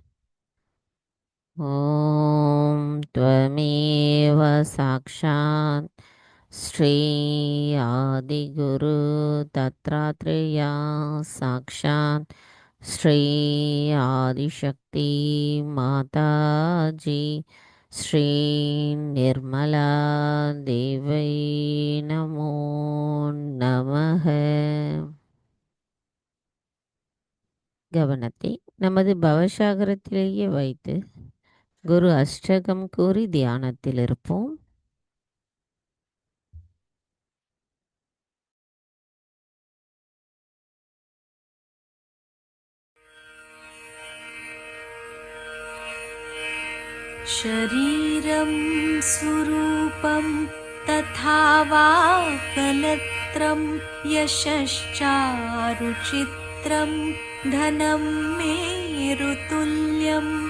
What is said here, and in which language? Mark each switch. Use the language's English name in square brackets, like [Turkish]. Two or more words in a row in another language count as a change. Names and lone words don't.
[Sanskrit] ॐ त्वमेव साक्षात् श्री आदिगुरु दत्तात्रेय साक्षात् श्री आदिशक्ति माताजी श्री निर्मला देव्यै नमो नमः. [Tamil] கவனத்தை நமது பவசாகரத்திலேயே வைத்து குரு அஷ்டகம் கூறி தியானத்தில் இருப்போம். [Sanskrit] शरीरं स्वरूपं तथा वा कलत्रं यशश्चारुचित्रं धनं मेरुतुल्यं